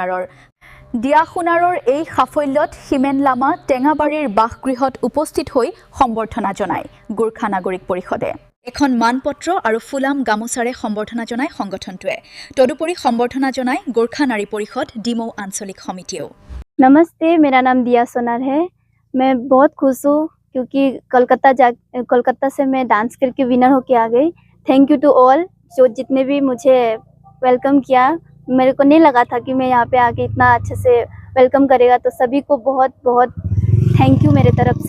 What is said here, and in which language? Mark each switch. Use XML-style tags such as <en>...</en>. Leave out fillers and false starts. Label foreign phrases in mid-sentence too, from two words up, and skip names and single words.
<as>সোণাৰৰ এই সাফল্যত হিমেন লামা টেঙাবাৰীৰ বাসগৃহত উপস্থিত হৈ সম্বৰ্ধনা জনায় গোৰ্খা নাগৰিক পৰিষদে এখন মানপত্ৰ আৰু ফুলাম গামোচাৰে সম্বৰ্ধনা জনায় সংগঠনটোৱে তদুপৰি সম্বৰ্ধনা জনায় গোৰ্খা নাৰী পৰিষদ ডিমৌ আঞ্চলিক সমিতিয়েও</as> <hi>नमस्ते, मेरा नाम दिया सोनार है। मैं बहुत खुश हूँ क्योंकि कोलकाता से मैं डांस करके विनर होके आ गई।</hi> <en>thank you to all</en> <hi>जो जितने भी मुझे वेलकम किया। मेरे को नहीं लगा था कि मैं यहाँ पे आके इतना अच्छे से वेलकम करेगा, तो सभी को बहुत बहुत</hi> <en>thank you</en> <hi>मेरे तरफ से।</hi>